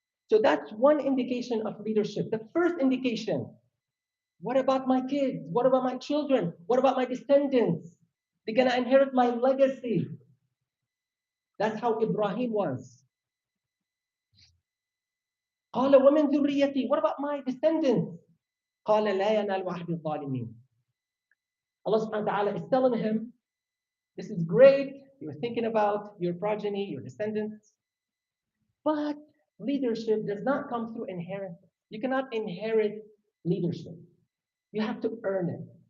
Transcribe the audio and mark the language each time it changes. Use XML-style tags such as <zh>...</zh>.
<en>So that's one indication of leadership. The first indication, what about my kids? What about my children? What about my descendants? They're going to inherit my legacy. That's how Ibrahim was.</en> <ar>قال ومن ذريتي,</ar> <en>what about my descendants?</en> <ar>قال لا ينال عهد الظالمين.</ar> <en>Allah subhanahu wa ta'ala is telling him, this is great, you're thinking about your progeny, your descendants, but Leadership does not come through inheritance. You cannot inherit leadership. You have to earn it.</en>